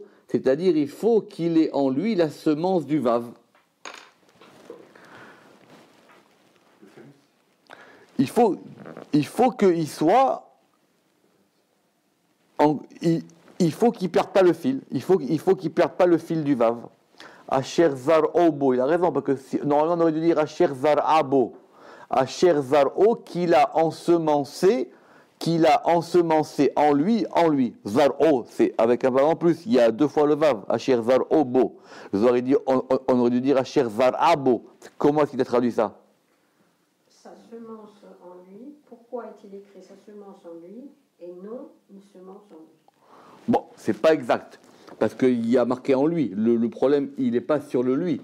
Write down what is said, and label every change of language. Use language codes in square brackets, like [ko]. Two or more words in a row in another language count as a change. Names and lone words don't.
[fr] C'est-à-dire, il faut qu'il ait en lui la semence du vav. Il faut qu'il soit il faut qu'il ne perde pas le fil. Il faut qu'il ne perde pas le fil du vav. [he] אשר זרעו בו, [fr] il a raison, parce que normalement on aurait dû dire [he] אשר זרע בו. אשר זרעו, [fr] qu'il a ensemencé en lui. Zar o, c'est avec un vav en plus, il y a 2 fois le vav. [he] אשר זרעו בו. [fr] On aurait dû dire [he] אשר זרע בו. [fr] Comment est-ce qu'il a traduit ça? Sa semence en lui. Pourquoi est-il écrit sa semence en lui et non une semence en lui? Bon, c'est pas exact. Parce qu'il y a marqué en lui. Le problème, il n'est pas sur le lui.